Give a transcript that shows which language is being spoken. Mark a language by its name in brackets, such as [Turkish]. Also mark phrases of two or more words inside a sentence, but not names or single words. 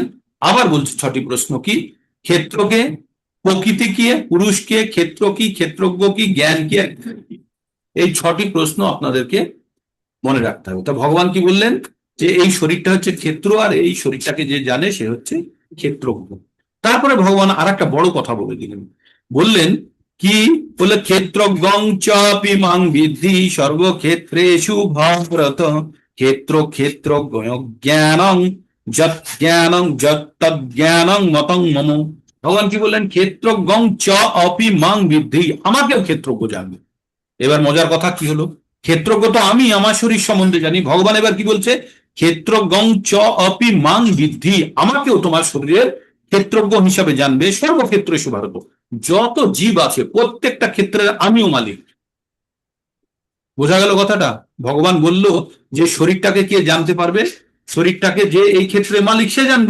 [Bangla] আবার বলছি 6টি প্রশ্ন কি, ক্ষেত্রকে, প্রকৃতি কি, পুরুষ কে, ক্ষেত্র কি, ক্ষেত্রজ্ঞ কি, জ্ঞান কি, আর জ্ঞেয় কি। এই 6টি প্রশ্ন আপনাদেরকে মনে রাখতে হবে। তা ভগবান কি বললেন, যে এই শরীরটা হচ্ছে ক্ষেত্র, আর এই শরীরটাকে যে জানে সে হচ্ছে ক্ষেত্রজ্ঞ। তারপরে ভগবান আর একটা বড় কথা বলে দিলেন। বললেন কি, বলে [Sanskrit] ক্ষেত্রজ্ঞং চাপি মাং বিদ্ধি সর্বক্ষেত্রেষু ভারত, ক্ষেত্র ক্ষেত্রজ্ঞ জ্ঞানং যৎ জ্ঞানং যৎ তজ্জ্ঞানং মতং মম। [Bangla] ভগবান কি বললেন, [Sanskrit] ক্ষেত্রজ্ঞং চ অপি মাং বিদ্ধি, [Bangla] আমাকেও ক্ষেত্রজ্ঞ জানবে। এবার মজার কথা কি হলো, ক্ষেত্রজ্ঞ তো আমি আমার শরীর সম্বন্ধে জানি, ভগবান এবার কি বলছে, [Sanskrit] ক্ষেত্রজ্ঞং চ অপি মাং বিদ্ধি, [Bangla] আমাকেও তোমার শরীরের ক্ষেত্রজ্ঞ হিসাবে জানবে, [Sanskrit] সর্বক্ষেত্রেষু ভারত, [Bangla] যত জীব আছে প্রত্যেকটা ক্ষেত্রের আমিও মালিক। বোঝা গেল কথাটা? ভগবান বলল যে শরীরটাকে কে জানতে পারবে, শরীরটাকে যে এই ক্ষেত্রে মালিক সে জানবে।